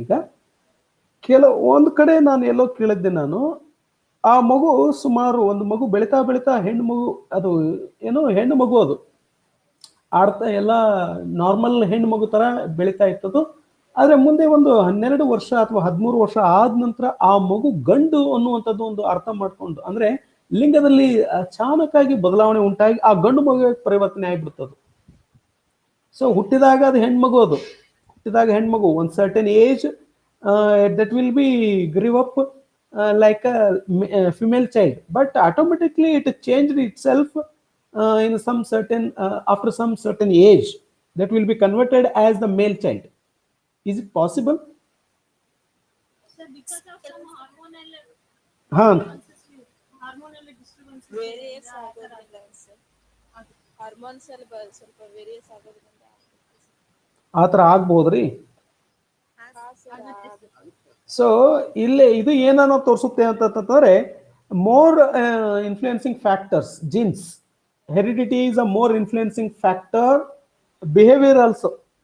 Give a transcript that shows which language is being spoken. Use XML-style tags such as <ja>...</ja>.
<kn>ಈಗ ಒಂದು ಕಡೆ ನಾನು ಎಲ್ಲೋ ಕೇಳಿದ್ದೆ ನಾನು, ಆ ಮಗು ಸುಮಾರು ಒಂದು ಮಗು ಬೆಳಿತಾ ಬೆಳಿತಾ ಹೆಣ್ಣು ಮಗು, ಅದು ಏನೋ ಹೆಣ್ಣು ಮಗು, ಅದು ಆಡ್ತಾ ಎಲ್ಲ ನಾರ್ಮಲ್ ಹೆಣ್ಣು ಮಗು ತರ ಬೆಳಿತಾ ಇತ್ತದು. ಆದ್ರೆ ಮುಂದೆ ಒಂದು 12 ವರ್ಷ ಅಥವಾ 13 ವರ್ಷ ಆದ ನಂತರ ಆ ಮಗು ಗಂಡು ಅನ್ನುವಂಥದ್ದು ಒಂದು ಅರ್ಥ ಮಾಡ್ಕೊಂಡು, ಅಂದ್ರೆ ಲಿಂಗದಲ್ಲಿ ಅಚಾನಕ್ಕಾಗಿ ಬದಲಾವಣೆ ಉಂಟಾಗಿ ಆ ಗಂಡು ಮಗು ಪರಿವರ್ತನೆ ಆಗಿಬಿಡ್ತದು.</kn> <en>so</en> <kn>ಹುಟ್ಟಿದಾಗ ಅದು ಹೆಣ್ಮಗು, ಅದು ಹುಟ್ಟಿದಾಗ ಹೆಣ್ಮಗು ಒಂದು</kn> <en>Certain age that will be grew up like a female child, but automatically it changed itself in some certain after some certain age, that will be converted as the male child. Is it possible? Sir, because of some hormonal ಹಾ, disturbances</en> <kn>various ಆಗೋದ್ರಿಂದ sir, hormones ಅಲ್ಲಿ ಸ್ವಲ್ಪ various ಆಗೋದ್ರಿಂದ ಆ ಥರ ಆಗ್ಬೋದ್ರಿ. ಆಗುತ್ತೆ.</kn> <en>so</en> <kn>ಇಲ್ಲೇ ಇದು ಏನೋ ತೋರಿಸುತ್ತೆ ಅಂತಂದ್ರೆ,</kn> <en>More influencing factors, genes, heredity is a more influencing factor, behavior also.</en>